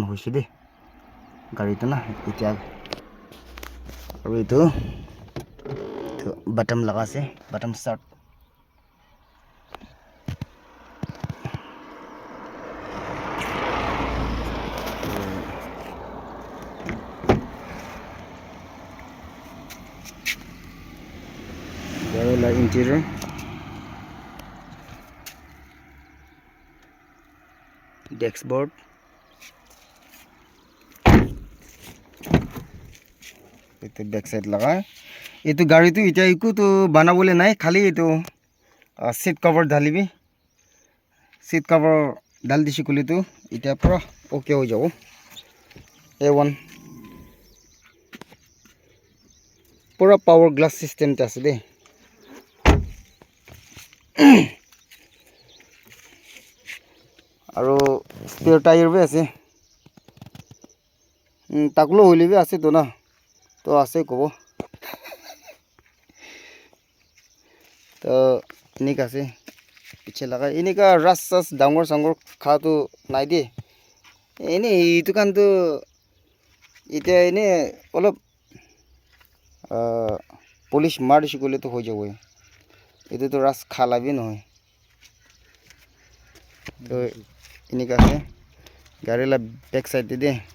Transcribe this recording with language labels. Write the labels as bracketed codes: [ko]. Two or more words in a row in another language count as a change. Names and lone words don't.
[nag] hoise de gari to na etia aro eto bottom laga ase [en] bottom start [nag] la [en] interior dashboard [nag] itu [en] back side [nag] laga itu gari tu eta iku to banabole nai khali itu [en] seat cover [nag] dhalibi [en] seat cover [nag] dal dishi kuli tu eta pura okay ho jabo A1 pura [en] power glass system [nag] ta ase de aro [en] spare tire [nag] bi ase taklo hoile bi ase to na to ase kobo to enika ase piche laga enika rasas dangor sangor kha to nai de ene itu kan to ite ene olop polish mar dishi kole to ho jabo etu to ras khala bi noy to enika ase gari la [en] back side [nag] de